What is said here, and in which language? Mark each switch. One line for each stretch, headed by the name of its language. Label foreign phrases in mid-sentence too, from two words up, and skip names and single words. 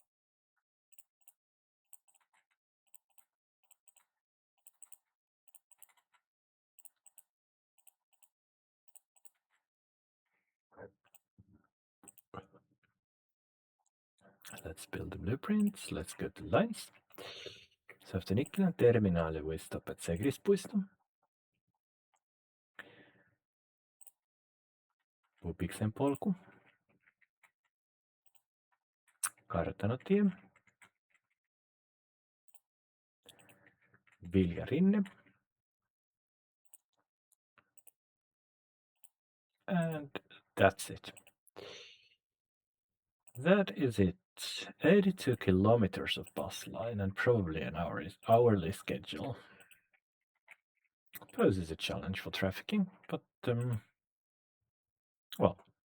English: Let's build the blueprints. Let's go to lines. So after Nikkilän terminaali, we stop at Segrispuisto. Pupiksen polku. Kartanotie. Viljarinne. And that's it. That is it. 82 kilometers of bus line and probably an hourly schedule. Poses a challenge for trafficking, but well.